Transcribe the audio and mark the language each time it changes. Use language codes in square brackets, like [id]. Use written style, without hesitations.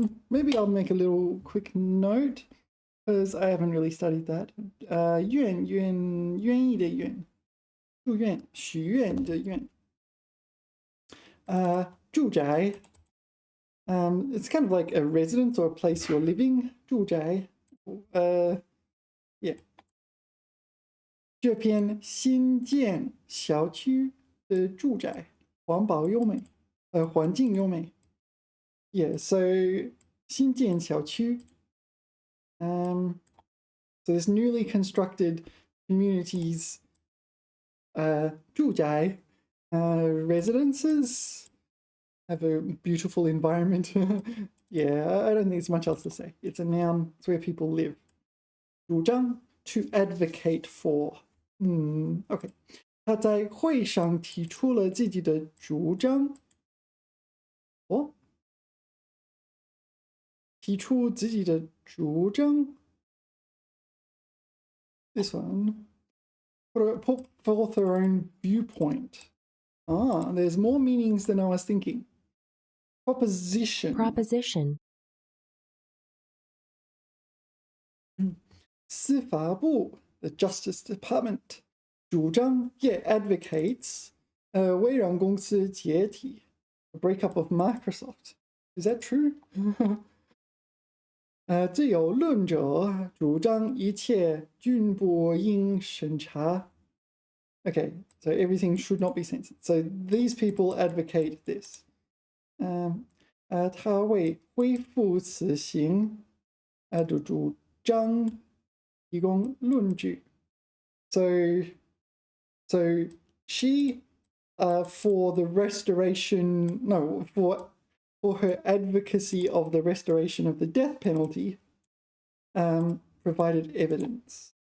[en] Maybe I'll make a little quick note because I haven't really studied that. [zh] 愿意的愿.祝愿许愿的愿. 住宅. [en] It's kind of like a residence or a place you're living. [zh] 住宅. [en] Yeah. [zh] 这片新建小区的住宅环保优美，环境优美。 [en] Yeah, so 新建小区. So this newly constructed communities, 住宅, residences have a beautiful environment. Yeah, I don't think there's much else to say. It's a noun. It's where people live. 主张 to advocate for. Okay. [zh] 他在会上提出了自己的主张。提出自己的主张。 [en] This one. Put forth their own viewpoint. There's more meanings than I was thinking. Proposition. 司法部 the Justice Department. 主张 advocates. [zh] 微软公司解体 [en] the breakup of Microsoft. Is that true? [zh] 自由论者主张一切均不应审查. [en] Okay, so everything should not be censored. So these people advocate this. [zh] 他为恢复此行的主张提供论据. [en] So she for the restoration, no, for her advocacy of the restoration of the death penalty, provided evidence.